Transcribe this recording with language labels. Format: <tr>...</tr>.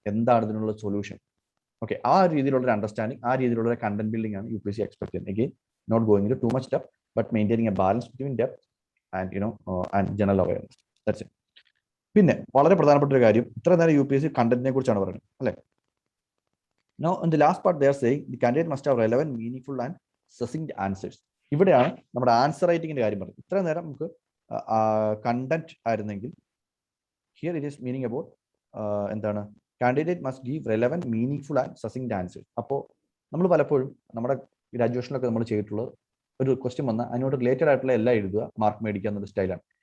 <ml>എന്താണ് ഇതിനുള്ള solution? Okay, ആ രീതിയിലുള്ള ഒരു അണ്ടർസ്റ്റാൻഡിംഗ്, ആ രീതിയിലുള്ള കണ്ടന്റ് ബിൽഡിംഗ് ആണ് UPSC എക്സ്പെക്ട് ചെയ്യുന്നത്.</ml> <en>Again not going in too much depth but maintaining a balance between depth and general awareness. That's it.</en> <ml>പിന്നെ വളരെ പ്രധാനപ്പെട്ട ഒരു കാര്യം, ഇത്ര നേരം UPSC കണ്ടന്റിനെ കുറിച്ചാണ് പറയുന്നത്, അല്ലേ?</ml> <en>Now in the last part they are saying the candidate must have relevant, meaningful and succinct answers.</en> <ml>ഇവിടെയാണ് നമ്മുടെ ആൻസർ റൈറ്റിംഗിന്റെ കാര്യം പറയുന്നത്. ഇത്ര നേരം നമുക്ക് കണ്ടന്റ് ആയിരുന്നെങ്കിൽ</ml> <en>here it is meaning about</en> <ml>എന്താണ്,</ml> <en>Candidate must give relevant, meaningful and succinct answers.</en> <ml>അപ്പോൾ നമ്മൾ പലപ്പോഴും നമ്മുടെ ഗ്രാജുവേഷനിലൊക്കെ നമ്മൾ ചെയ്തിട്ടുള്ളത് ഒരു ക്വസ്റ്റ്യൻ വന്നാൽ അതിനോട് റിലേറ്റഡ് ആയിട്ടുള്ള എല്ലാം എഴുതുക, മാർക്ക് മേടിക്കുക എന്നൊരു സ്റ്റൈലാണ്.</ml>